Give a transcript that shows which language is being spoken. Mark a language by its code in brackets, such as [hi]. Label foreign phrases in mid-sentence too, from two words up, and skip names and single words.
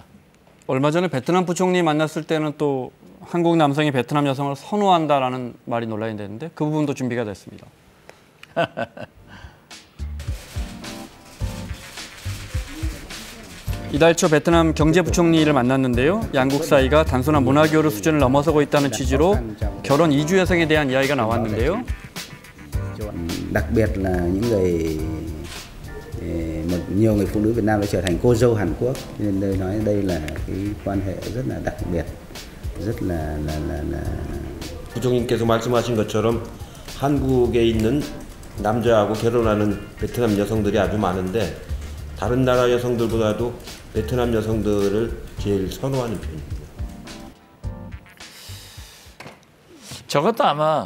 [ko] 얼마 전에 베트남 부총리 만났을 때는 또 한국 남성이 베트남 여성을 선호한다라는 말이 논란이 됐는데 그 부분도 준비가 됐습니다. 이달 초 베트남 경제부총리를 만났는데요. 양국 사이가 단순한 문화교류 수준을 넘어서고 있다는 취지로 결혼 이주 여성에 대한 이야기가 나왔는데요. [vi] đặc biệt là những người nhiều người phụ nữ Việt Nam đã trở thành cô dâu Hàn Quốc nên tôi nói đây là cái quan hệ rất là đặc biệt rất là [ko] 부총리께서 말씀하신 것처럼 한국에 있는 남자하고 결혼하는 베트남 여성들이 아주 많은데 다른 나라 여성들보다도 베트남 여성들을 제일 선호하는 편입니다. 저것도 아마